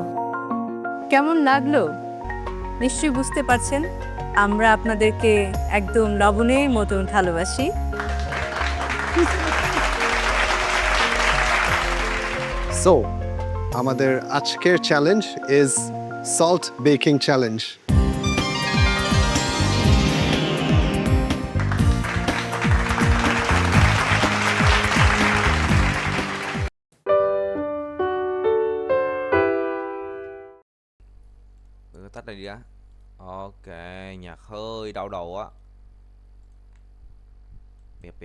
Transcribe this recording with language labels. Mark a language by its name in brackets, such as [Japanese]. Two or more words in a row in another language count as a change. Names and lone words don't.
[Bangla] কেমন লাগলো নিশ্চয়ই বুঝতে পারছেন আমরা আপনাদেরকে একদম লবণের মতন ভালোবাসি। [English] সো [Bangla] আমাদের আজকের [English] challenge is salt baking challenge. [Vietnamese] Tắt này đi á. Ok, nhạc hơi đau đầu á. Bẹp.